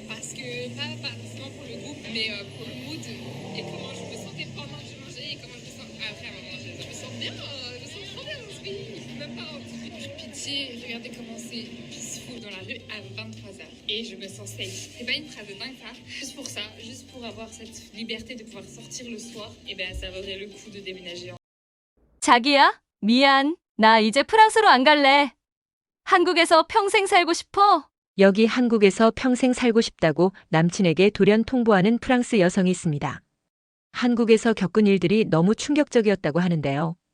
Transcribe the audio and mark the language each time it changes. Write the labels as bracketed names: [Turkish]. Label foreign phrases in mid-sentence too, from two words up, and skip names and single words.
[French] Parce que, pas forcément pour le goût, mais pour le mood et comment je me sentais pendant que je mangeais et comment je me sens après avoir mangé. Je me sens bien, je me sens trop bien dans ce pays. Même pas en dessous. Pitié, regardez comment c'est peaceful dans la rue à 23h. Et je me sens safe. C'est pas une phrase de dingue, ça. Juste pour ça, juste pour avoir cette liberté de pouvoir sortir le soir, et ben ça vaudrait le coup de déménager. [Korean] 자기야, 미안. 나 이제 프랑스로 안 갈래. 한국에서 평생 살고 싶어. 여기 한국에서 평생 살고 싶다고 남친에게 돌연 통보하는 프랑스 여성이 있습니다. 한국에서 겪은 일들이 너무 충격적이었다고 하는데요.